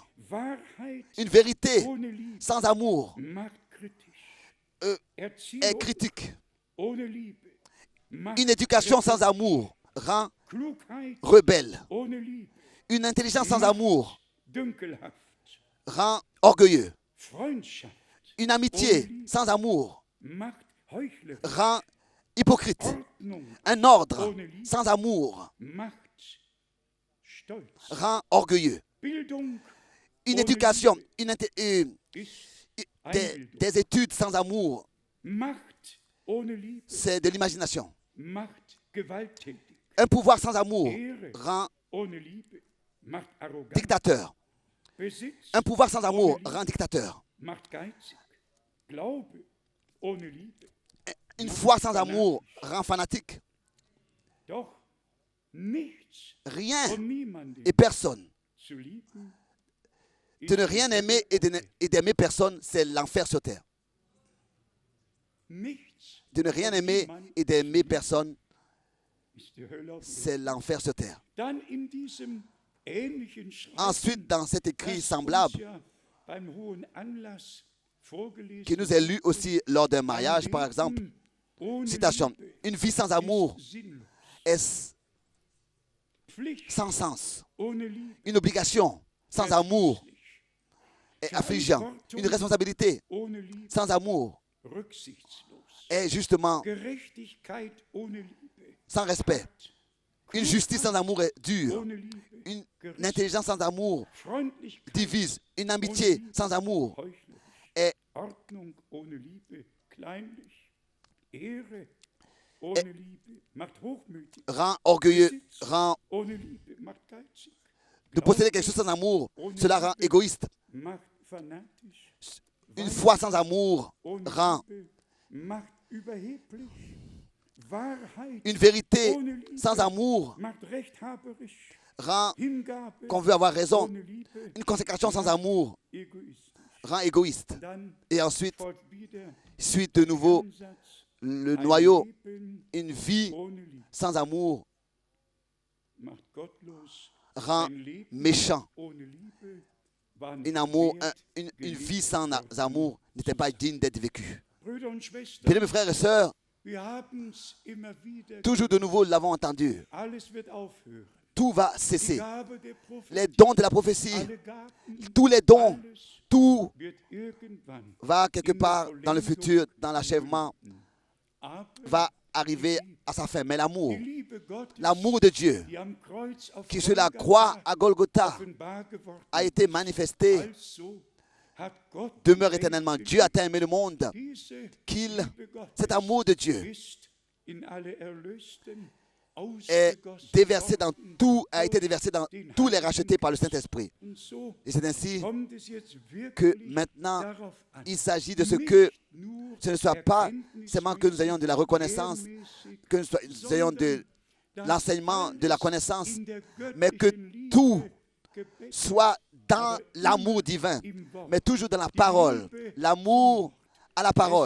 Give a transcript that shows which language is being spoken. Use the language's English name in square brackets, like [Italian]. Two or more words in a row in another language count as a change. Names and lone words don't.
[French] Une vérité sans amour est critique. Une éducation sans amour rend rebelle. Une intelligence sans amour [German] Dünkelhaft. [French] rend orgueilleux. [German] Freundschaft [French] Une amitié sans amour [German] macht heuchlerisch. [French] rend hypocrite. [German] Ordnung [French] Un ordre [German] ohne Liebe [French] sans amour [German] macht stolz. [French] rend orgueilleux. [German] Bildung [French] Une [German] ohne [French] éducation, [German] Liebe ist Einbildung. [French] des études sans amour, [German] Macht ohne Liebe [French] c'est de l'imagination. [German] macht gewalttätig. [French] Un pouvoir sans amour [German] Ehre [French] rend [German] ohne Liebe macht arrogant. [French] dictateur. [German] Besitz [French] Un pouvoir sans amour [German] ohne Liebe [French] rend dictateur. [German] macht geizig. Glaube ohne Liebe. [French] Une foi sans amour rend fanatique. [German] Doch nichts [French] Rien [German] und niemanden [French] et personne. [German] zu lieben [French] De ne rien aimer et d'aimer personne, c'est l'enfer sur terre. [German] nichts [French] De ne rien aimer et d'aimer personne, [German] ist die Hölle auf Erden. [French] c'est l'enfer sur terre. [German] Dann in diesem ähnlichen Schreiben, [French] Ensuite, dans cet écrit [German] das [French] semblable, [German] uns ja beim Hohen Anlass vorgelesen [French] qui nous est lu aussi lors d'un mariage, par exemple, [German] ohne [French] citation, [German] Liebe [French] une vie sans amour [German] ist sinnlos. [French] est [German] Pflicht [French] sans sens. [German] ohne Liebe [French] Une obligation sans amour est affligeant. Une responsabilité [German] ohne Liebe [French] sans amour [German] rücksichtslos. [French] est justement [German] Gerechtigkeit ohne Liebe [French] sans respect. Une justice sans amour est dure. [German] ohne Liebe [French] Une intelligence sans amour [German] Freundlichkeit [French] divise. Une amitié sans amour [German] heuchlerisch. [French] est [German] Ordnung ohne Liebe kleinlich. Ehre ohne Liebe macht hochmütig. [French] rend orgueilleux, rend [German] Ohne Liebe macht geizig. [French] de posséder quelque chose sans amour. Cela rend égoïste. [German] Macht fanatisch. [French] Une foi sans amour [German] Ohne [French] rend [German] Liebe macht überheblich. Wahrheit [French] une vérité [German] ohne Liebe [French] sans amour [German] macht rechthaberisch. [French] rend [German] Hingabe [French] qu'on veut avoir raison. [German] ohne Liebe [French] Une consécration sans amour [German] egoistisch. [French] rend égoïste. [German] Dann [French] Et ensuite, [German] folgt wieder [French] suite de nouveau, [German] Ansatz, [French] le [German] ein [French] noyau, [German] Leben [French] une vie [German] ohne Liebe [French] sans amour [German] macht gottlos. [French] rend [German] Ein Leben [French] méchant. [German] ohne Liebe war [French] Une, [German] nicht [French] amour, [German] wert, [French] une [German] geliebt [French] vie sans [German] worden. [French] amour n'était pas digne d'être vécue. [German] Brüder und Schwestern, [French] Bien, mes frères et sœurs, [German] wir haben's immer wieder [French] toujours de nouveau, nous l'avons entendu. [German] alles wird aufhören. [French] Tout va [German] Die [French] cesser. [German] Gabe der Prophetie, [French] Les dons de la prophétie, [German] alle Gaben, [French] tous les dons, [German] alles [French] tout [German] wird irgendwann [French] va quelque [German] in der [French] part dans le futur, [German] Vollendung [French] dans l'achèvement, [German] münden. Aber [French] va arriver à sa fin. Mais l'amour, [German] die Liebe Gottes, [French] l'amour de Dieu, [German] die am Kreuz auf [French] qui sur la [German] Golgatha [French] croix à Golgotha [German] offenbar geworden [French] a été [German] ist. [French] manifesté, [German] Also hat Gott [French] demeure [German] die [French] éternellement. [German] Welt [French] Dieu a tant aimé le monde [German] Diese [French] qu'il, [German] Liebe Gottes [French] cet amour de Dieu [German] ist in alle Erlösten [French] est [German] ausgegossen [French] déversé dans [German] worden [French] tout, a été [German] durch [French] déversé dans [German] den [French] tous les [German] Heiligen [French] rachetés par le [German] Geist. [French] Saint-Esprit. [German] Und so [French] Et c'est ainsi [German] kommt es jetzt [French] que [German] wirklich [French] maintenant, [German] darauf an, [French] il s'agit de ce [German] nicht [French] que [German] nur [French] ce ne soit pas [German] erkenntnismäßig, [French] seulement que nous ayons de la reconnaissance, [German] lehrmäßig, [French] que nous ayons de [German] sondern [French] l'enseignement, de la [German] alles [French] connaissance, [German] in der [French] mais que [German] göttlichen Liebe [French] tout [German] gebettet, [French] soit dans [German] aber [French] l'amour [German] immer [French] divin, [German] im Wort. [French] mais toujours dans la parole. L'amour à la parole.